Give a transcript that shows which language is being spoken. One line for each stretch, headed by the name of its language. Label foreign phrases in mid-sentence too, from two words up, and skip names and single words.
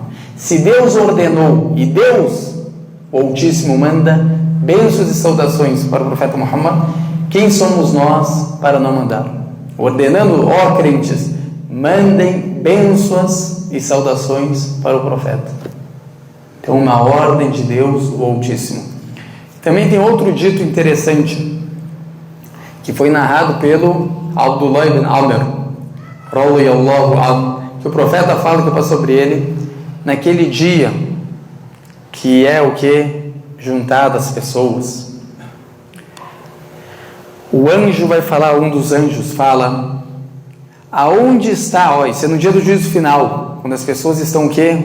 Portuguese: Se Deus ordenou e Deus o Altíssimo manda bênçãos e saudações para o profeta Muhammad, quem somos nós para não mandar? Ordenando, ó crentes, mandem bênçãos e saudações para o profeta. Então, uma ordem de Deus, o Altíssimo. Também tem outro dito interessante, que foi narrado pelo Abdullah ibn Amr,
Arabic: رضي الله عنه,
Portuguese: que o profeta fala que passou sobre ele, naquele dia, que é o que? Juntar as pessoas. O anjo vai falar, um dos anjos fala, aonde está, isso é no dia do juízo final, quando as pessoas estão o quê?